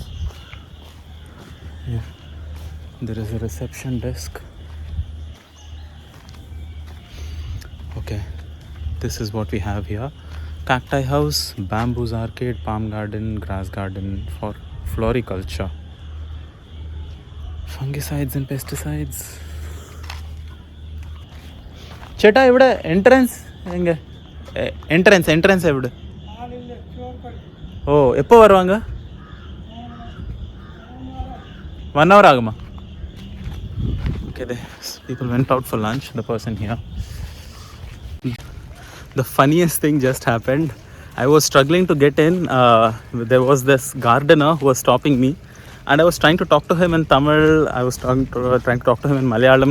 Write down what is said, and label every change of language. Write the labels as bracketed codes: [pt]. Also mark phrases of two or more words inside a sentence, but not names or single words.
[en] Here, there is a reception desk. Okay, this is what we have here. Cacti house, bamboos arcade, palm garden, grass garden for floriculture. Fungicides and pesticides. [ml] ചേട്ടാ ഇവിടെ എൻട്രൻസ് എവിടെ? ഓ, [ta] எப்போ வருவாங்க? 1 hour ஆகுமா? [en] Okay, people went out for lunch, the person here. The funniest thing just happened. I was struggling to get in. There was this gardener who was stopping me, and I was trying to talk to him in Tamil. I was trying to talk to him in Malayalam.